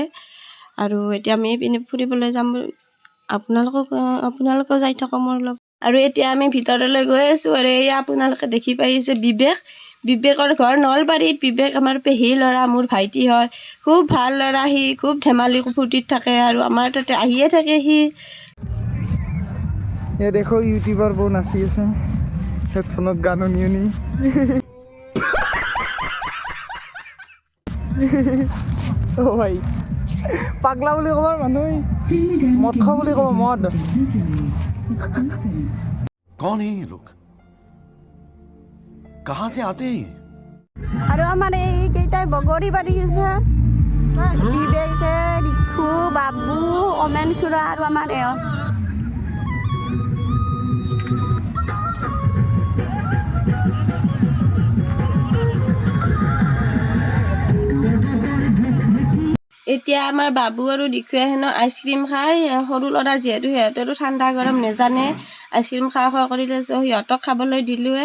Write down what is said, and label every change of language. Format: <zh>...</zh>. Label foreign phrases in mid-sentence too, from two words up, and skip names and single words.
<as>আৰু এতিয়া আমি এইপিনে ফুৰিবলৈ যাম, আপোনালোকেও যাই থাকক মোৰ লগত। আৰু এতিয়া আমি ভিতৰলৈ গৈ আছোঁ, আৰু এয়া আপোনালোকে দেখি পাইছে বিবেকৰ ঘৰ নলবাৰীত। বিবেক আমাৰ পেহী ল'ৰা, মোৰ ভাইটি হয়, খুব ভাল ল'ৰা। সি খুব ধেমালি ফূৰ্তিত থাকে, আৰু আমাৰ তাতে আহিয়ে থাকে সি।</as> <hi>ये देखो यूट्यूबर बो नाची</hi> <as>আছে হেডফোনত গান শুনি ও ভাই পাগলা বুলি ক'ব মানুহ মদ খাও বুলি ক'ব মদ</as> <hi>कौन है ये लोग कहाँ से आते हैं</hi> <as>আৰু আমাৰ এইকেইটাই বগৰী পাৰি আছে, বিবেকে, দিক্ষু, বাবু, অমেন খুৰা, আৰু আমাৰ এওঁ। এতিয়া আমাৰ বাবু আৰু দিক্ষুৱে হেনো আইচক্ৰীম খাই, সৰু ল'ৰা যিহেতু সিহঁতেতো ঠাণ্ডা গৰম নেজানে, আইচক্ৰীম খোৱা কৰিলে, সিহঁতক খাবলৈ দিলোঁৱে।</as>